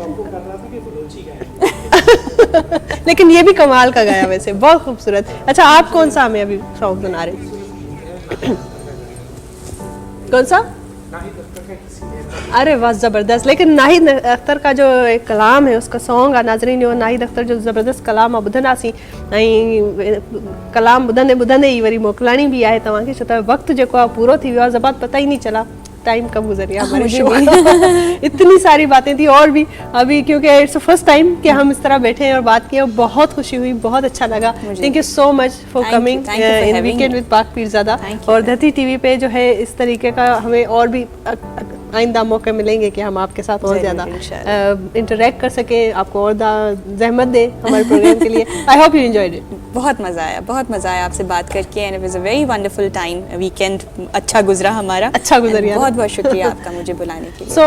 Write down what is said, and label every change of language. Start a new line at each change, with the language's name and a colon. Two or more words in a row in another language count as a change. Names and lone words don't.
Urdu: لیکن یہ بھی کمال کا گایا ویسے، بہت خوبصورت. اچھا آپ کون سا ہمیں ابھی سانگ سنا رہے? کون سا؟ ارے واہ زبردست. لیکن ناہید اختر کا جو ایک کلام ہے اس کا سانگ
Sindhi: आहे नाज़रीन, वो नाहिद अख्तर जो ज़बरदस्त कलाम आहे ॿुधंदासीं ऐं कलाम ॿुधंदे ई वरी मोकिलाणी भी आहे तव्हांखे, छो त वक़्तु जेको आहे पूरो थी वियो आहे।
Urdu: زبات پتا ہی نہیں چلا ٹائم کب گزر گیا ہمارے شو۔ اتنی ساری باتیں تھی اور بھی ابھی، کیونکہ
English: it's first time
Urdu: کہ ہم اس طرح بیٹھے ہیں اور بات کی، بہت خوشی ہوئی، بہت اچھا لگا.
English: Thank you so much for coming in Weekend with Pak Peerzada.
Urdu: اور دھرتی ٹی وی پہ جو ہے اس طریقے کا ہمیں اور بھی آئندہ موقعے ملیں گے کہ ہم آپ کے ساتھ اور زیادہ انٹرایکٹ کر سکے، آپ کو اور زحمت دے ہمارے پروگرام کے لیے.
English: I hope you enjoyed it.
Urdu: بہت مزا آیا آپ سے بات کر کے
English: and it was a very wonderful time.
Urdu: ویک اینڈ اچھا گزرا ہمارا, اچھا گزر گیا. بہت بہت شکریہ آپ کا مجھے بلانے کے لیے.